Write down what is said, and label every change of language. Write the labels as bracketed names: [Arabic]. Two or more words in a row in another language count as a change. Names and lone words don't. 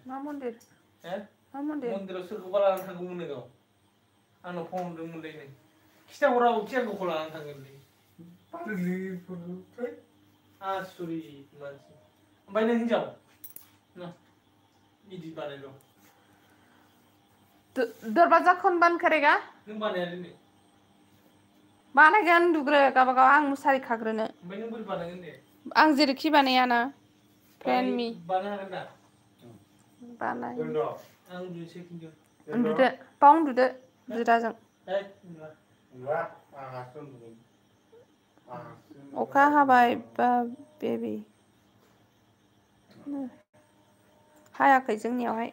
[Bodo] मा मन्दिर मा मन्दिर मन्दिराव सोरखौबा लानानै थांगौमोन गाव आंनाव फन हरदोंमोनलै नों खिथाहराबोखि आंखौ लानानै थांगोनलै आसुरित मानसि ओमफ्राय नों हिनजाव इदि बानायल' [Hindi] दरवाजा कौन बंद करेगा [Bodo] नों बानायालै नै बानायगोन उन्दुग्रो गावबागाव आं मुसारि खाग्रोनो ओमफ्राय नों बोरै बानायगोन दे आं जेरैखि बानायाना [English] friend me [Bodo] बानाय हागोन दा बानाय आं उन्दुनोसै खिन्थु उन्दुदो बाव उन्दुदो बिदाजों अखा हाबाय बा बेबी हायाखै जोंनियावहाय